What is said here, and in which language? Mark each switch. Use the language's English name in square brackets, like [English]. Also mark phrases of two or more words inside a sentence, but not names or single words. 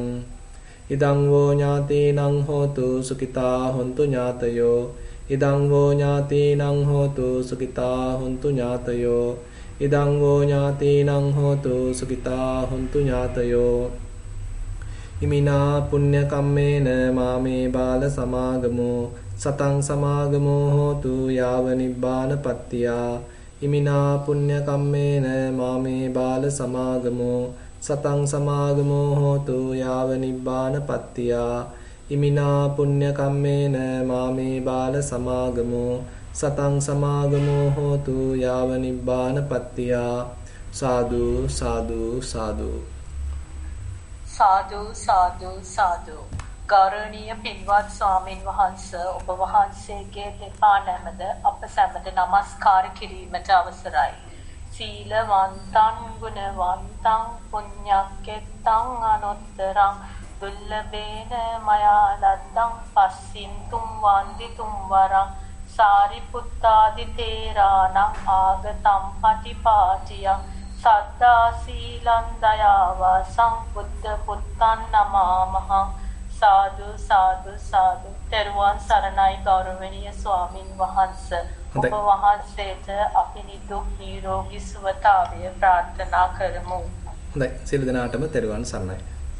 [Pali] ඉදං වෝ ඥාතීනං හෝතු සුඛිතා හොන්තු ඥාතයෝ. ඉදං වෝ ඥාතීනං හෝතු සුඛිතා හොන්තු ඥාතයෝ. ඉදං වෝ ඥාතීනං හෝතු සුඛිතා හොන්තු ඥාතයෝ. ඉමිනා පුඤ්ඤ කම්මේන මාමේ බාල සමාගමෝ සතං සමාගමෝ හෝතු යාව නිබ්බානපත්තියා. ඉමිනා පුඤ්ඤ කම්මේන මාමේ බාල සමාගමෝ සතං සමාගමෝ හෝතු යාව නිබ්බානපත්තියා. ඉමිනා පුඤ්ඤ කම්මේන මාමේ බාල සමාගමෝ සතං සමාගමෝ හෝතු යාව නිබ්බානපත්තියා. සාදු සාදු සාදු සාදු සාදු සාදු. [Sinhala] ගෞරවනීය පින්වත් ස්වාමින් වහන්සේ ඔබ වහන්සේගේ දෙපා නැමද අප සැමට নমස්කාර කිරීමට අවසරයි. [Pali] සීලවන්තං ගුණවන්තං පුඤ්ඤක්කෙත්තං අනුත්තරං දුල්ලභේන මයා ලද්දං පස්සින්තුම් වන්දිතුම් වරං සාරිපුත්තාදි තේරාණං ආගතම් පටිපාටියං සද්දා සීලං දයාවාසං බුද්ධ පුත්තං නමාමහං. සාදු සාදු සාදු. [Sinhala] තෙරුවන් සරණයි ගෞරවනීය ස්වාමින් වහන්සේ. ඔබ වහන්සේට අපි නිදුක් නිරෝගී සුවතාවය ප්‍රාර්ථනා කරමු. හොඳයි. සියලු දෙනාටම තෙරුවන් සරණයි.